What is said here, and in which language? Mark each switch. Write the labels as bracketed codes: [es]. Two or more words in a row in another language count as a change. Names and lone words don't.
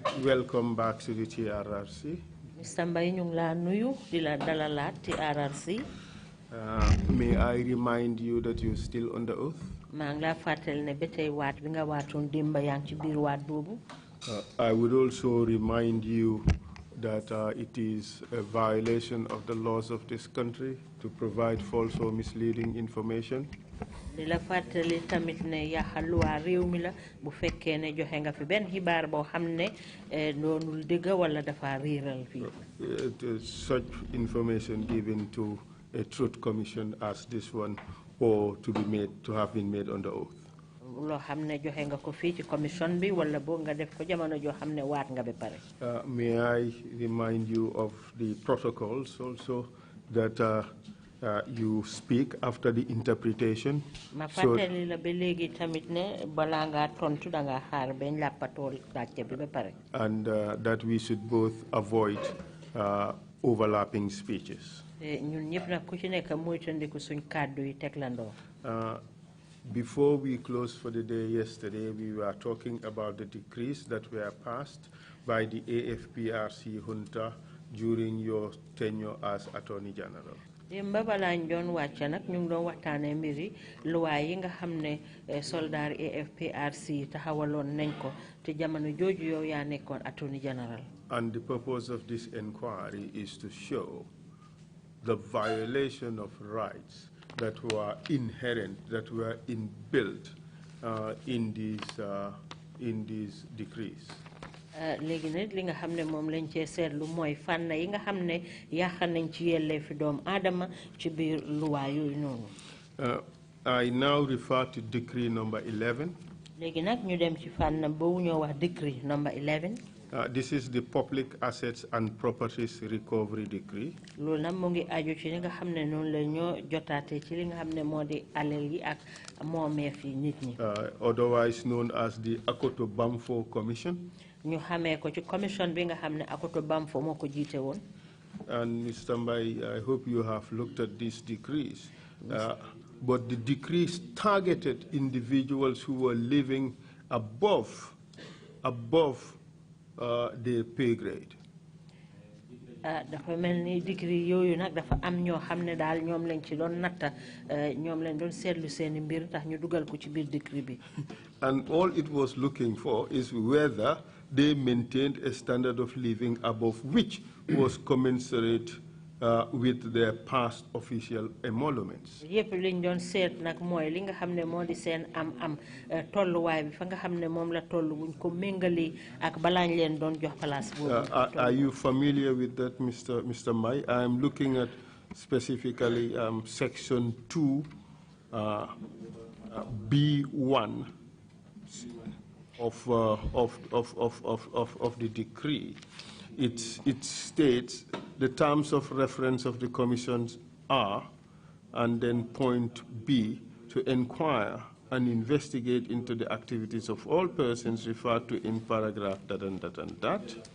[en] Welcome back to the TRRC. Mr. [wo] Mbai, ñu ngi la nuyu di la dalalaat TRRC. [en] May I remind you that you're still under oath? [wo] maa ngi la fàttali ne ba tey waat bi nga waatoon démb yaa ngi ci biir waat boobu. [en] I would also remind you that it is a violation of the laws of this country to provide false or misleading information. [wo] di la fàttali tamit ne yaxaluwaa réew mi la bu fekkee ne joxe nga fi benn xibaar boo xam ne doonul dëgg wala dafa réeral fii. [en] Such information given to a truth commission as this one or to have been made under oath. [wo] loo xam ne joxe nga ko fii ci commission bi wala boo nga def ko jamono joo xam ne waat nga ba pare. [en] May I remind you of the protocols also that you speak after the interpretation. [wo] Ma fàttali la ba léegi tamit ne balaa ngaa tontu da ngaa xaar bañ làppatoo laajte bi ba pare. [en] And that we should both avoid overlapping speeches. [wo] Ñun ñëpp nag ku ci nekk moytandiku suñ kàddu yi teglandoo. [en] Before we closed for the day yesterday, we were talking about the decrees that were passed by the AFPRC junta during your tenure as Attorney General. [wo] Demba balaañ doon wàcc nag ñu ngi doon waxtaanee mbiri luwaay yi nga xam ne soldaar AFPRC taxawaloon nañ ko te jamono jooju yow yaa nekkoon [en] Attorney General. And the purpose of this inquiry is to show the violation of rights that were inherent, that were inbuilt in these decrees. [wo] Léegi nag li nga xam ne moom lañ cee seetlu mooy fànn yi nga xam ne yàq nañ ci yelleefi doomu aadama ci biir luwaa yooyu noonu. [en] I now refer to decree number 11. [wo] Léegi nag ñu dem ci fànn boobu ñoo wax [en] decree number 11. This is the Public Assets and Properties Recovery Decree. [wo] Loolu nag mu ngi aju ci li nga xam ne noonu la ñoo jotaate ci li nga xam ne moo di alal yi ak moomeef yi nit ñi. [en] Otherwise known as the Akoto Bamfo Commission. [wo] ñu xamee ko ci commission bi nga xam ne Akoto Bamfo moo ko jiite woon. [en] And Mr. Mbai, I hope you have looked at these decrees. But the decrees targeted individuals who were living above their pay grade. [wo] Dafa mel ni degree yooyu nag dafa am ñoo xam ne daal ñoom lañ ci doon natta ñoom lañ doon seetlu seeni mbir tax ñu dugal ko ci biir degree bi. [en] And all it was looking for is whether they maintained a standard of living above which was commensurate with their past official emoluments. [wo] Yëpp liñ doon seet nag mooy li nga xam ne moo di seen am tolluwaay bi fa nga xam ne moom la tollu buñ ko méngali ak balaañ leen doon jox place boobu. [en] Are you familiar with that, Mr. Mbai? I am looking at specifically section 2 B1 of the decree. It states the terms of reference of the commissions are, and then point B, to inquire and investigate into the activities of all persons referred to in paragraph that and that and that.